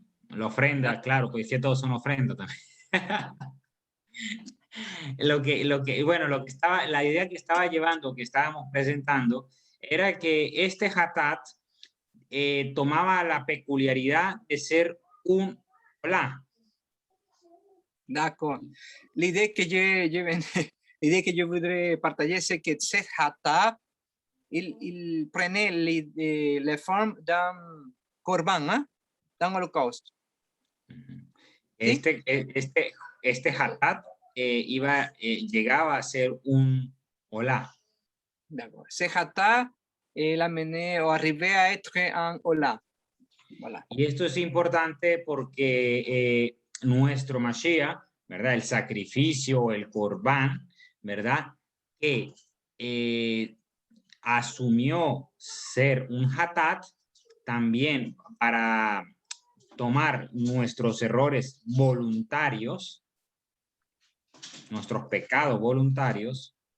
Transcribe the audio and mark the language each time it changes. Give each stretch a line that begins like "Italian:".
Spanish: la ofrenda, claro, pues que todos son ofrendas también. La idea que estaba llevando, que estábamos presentando, era que este hatat tomaba la peculiaridad de ser un hola.
French: D'accord. L'idée que l'idée que je voudrais partager, c'est que ce hata, il prenait les formes d'un corban, hein? dans l'Holocauste. Ujú.
Spanish: ¿Sí? Este hatat llegaba a ser un hola.
French: D'accord. Ce hata, il amenait ou arrivait à être un hola. Voilà.
Spanish: Y esto es importante porque nuestro Mashiach, ¿verdad? El sacrificio, el Corbán, ¿verdad? Que asumió ser un hatat también para tomar nuestros errores voluntarios, nuestros pecados voluntarios.